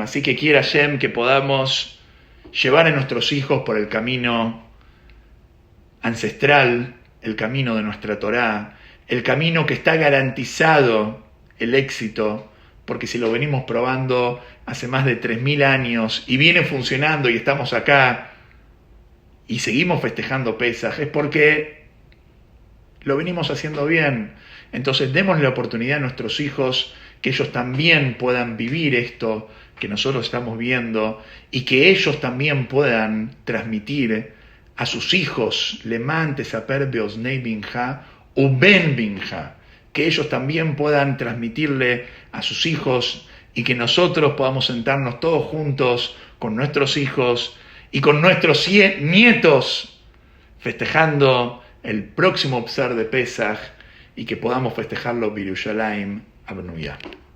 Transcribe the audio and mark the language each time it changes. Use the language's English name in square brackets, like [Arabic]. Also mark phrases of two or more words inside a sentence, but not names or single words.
[Spanish] Así que quiera Hashem que podamos llevar a nuestros hijos por el camino ancestral, el camino de nuestra Torá, el camino que está garantizado el éxito, porque si lo venimos probando hace más de 3.000 años y viene funcionando y estamos acá y seguimos festejando Pesaj, es porque lo venimos haciendo bien. Entonces démosle la oportunidad a nuestros hijos que ellos también puedan vivir esto que nosotros estamos viendo y que ellos también puedan transmitir a sus hijos [Hebrew] למען תספר באזני בנך ובן בנך, [Spanish] que ellos también puedan transmitirle a sus hijos y que nosotros podamos sentarnos todos juntos con nuestros hijos y con nuestros nietos festejando el próximo Psar de Pesaj y que podamos festejarlo [Hebrew] בירושלים הבנויה.